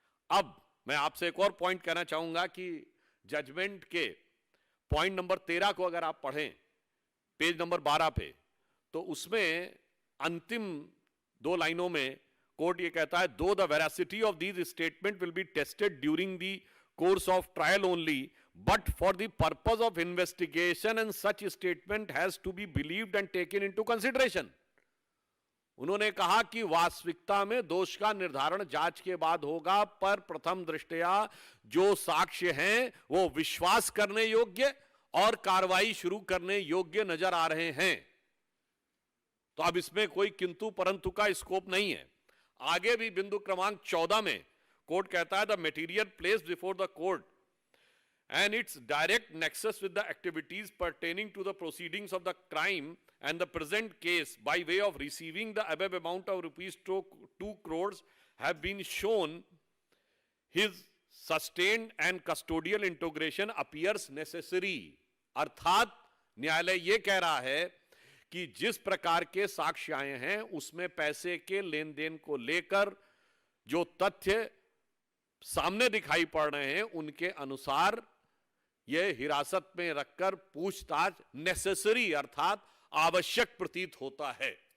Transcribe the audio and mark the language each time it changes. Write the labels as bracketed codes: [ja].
[hi] अब मैं आपसे एक और पॉइंट कहना चाहूंगा कि जजमेंट के पॉइंट नंबर 13 को अगर आप पढ़ें पेज नंबर 12 पे, तो उसमें अंतिम 2 लाइनों में कोर्ट ये कहता है, [en] Though the veracity of these statement will be tested during the course of trial only, but for the purpose of investigation, and such statement has to be believed and taken into consideration. [hi] उन्होंने कहा कि वास्तविकता में दोष का निर्धारण जांच के बाद होगा, पर प्रथम दृष्टया जो साक्ष्य हैं वो विश्वास करने योग्य और कार्रवाई शुरू करने योग्य नजर आ रहे हैं। तो अब इसमें कोई किंतु परंतु का स्कोप नहीं है। आगे भी बिंदु क्रमांक 14 में कोर्ट कहता है, [en] The material placed before the court and its direct nexus with the activities pertaining to the proceedings of the crime and the present case by way of receiving the above amount of rupees 2 crores have been shown, his sustained and custodial integration appears necessary। [hi] अर्थात न्यायालय ये कह रहा है कि जिस प्रकार के साक्ष्य आए हैं उसमें पैसे के लेन देन को लेकर जो तथ्य सामने दिखाई पड़ रहे हैं उनके अनुसार यह हिरासत में रखकर पूछताछ नेसेसरी अर्थात आवश्यक प्रतीत होता है।